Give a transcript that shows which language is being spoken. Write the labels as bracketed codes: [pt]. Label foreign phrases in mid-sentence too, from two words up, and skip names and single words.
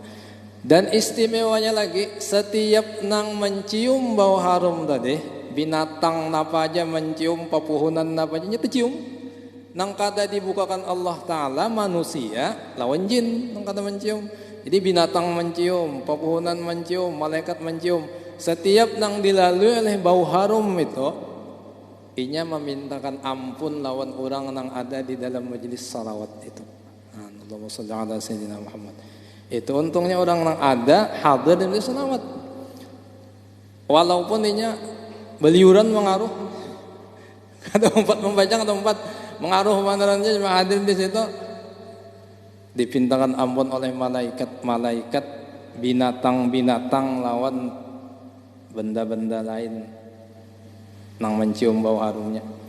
[bjn] Dan istimewanya lagi, setiap nang mencium bau harum tadi, binatang napa aja mencium, papuhunan napa aja tercium, nang kada dibukakan Allah Ta'ala, manusia lawan jin nang kada mencium. Jadi binatang mencium, papuhunan mencium, malaikat mencium. Setiap nang dilalui oleh bau harum itu, inya memintakan ampun lawan orang yang ada di dalam majelis salawat itu. [ar] اللهم صل على سيدنا محمد. [id] Itu untungnya orang yang ada hadir di majelis salawat. [bjn] Walaupun inya beliuran mengaruh. Kata empat membaca, kata empat mengaruh manarannya cuma hadir di situ. Dipintakan ampun oleh malaikat-malaikat, binatang-binatang lawan benda-benda lain nang mencium bau harumnya.